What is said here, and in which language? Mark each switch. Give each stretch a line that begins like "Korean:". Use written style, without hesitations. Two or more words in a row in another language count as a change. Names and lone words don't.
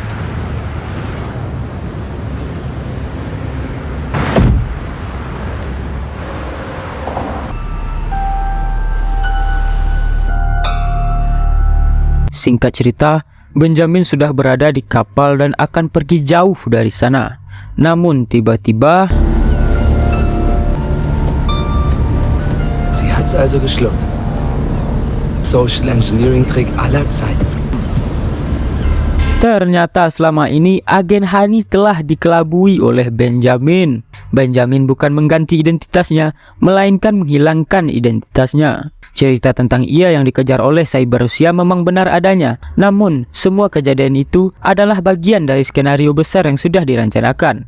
Indonesian: Singkat cerita, Benjamin sudah berada di kapal dan akan pergi jauh dari sana. Namun tiba-tiba,
German: Sie hat's also geschluckt.
English: Social Engineering Trick
German: aller Zeiten.
Indonesian: ternyata selama ini agen Hani telah dikelabui oleh Benjamin. Benjamin bukan mengganti identitasnya, melainkan menghilangkan identitasnya. Cerita tentang ia yang dikejar oleh Cyber Rusia memang benar adanya. Namun, semua kejadian itu adalah bagian dari skenario besar yang sudah direncanakan.